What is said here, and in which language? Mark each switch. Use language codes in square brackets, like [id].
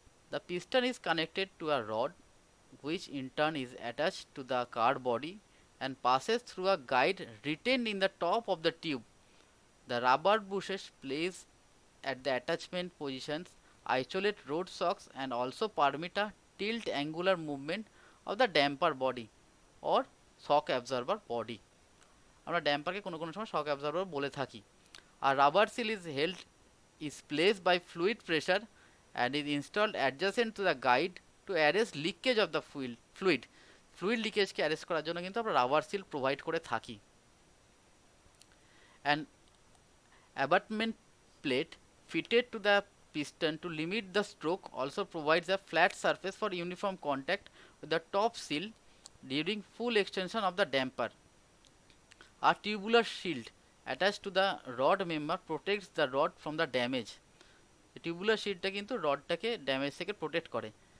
[en] The piston is connected to a rod which in turn is attached to the car body and passes through a guide retained in the top of the tube. The rubber bushes placed at the attachment positions isolate road shocks and also permit a tilt angular movement of the damper body or shock absorber body. [bn] আমরা ড্যাম্পারকে কোনো কোনো সময় shock absorber বলে থাকি। আর rubber seal [en] is placed by fluid pressure and is installed adjacent to the guide to arrest leakage of the fluid. [bn] Fluid লিকেজকে arrest করার জন্য কিন্তু আমরা রাবার সিল প্রোভাইড করে থাকি। [en] And abutment plate fitted to the piston to limit the stroke also provides a flat surface for uniform contact with the top seal during full extension of the damper. A tubular shield attached to the rod member protects the rod from the damage. The tubular shield [bn] টা কিন্তু রডটাকে damage থেকে protect করে।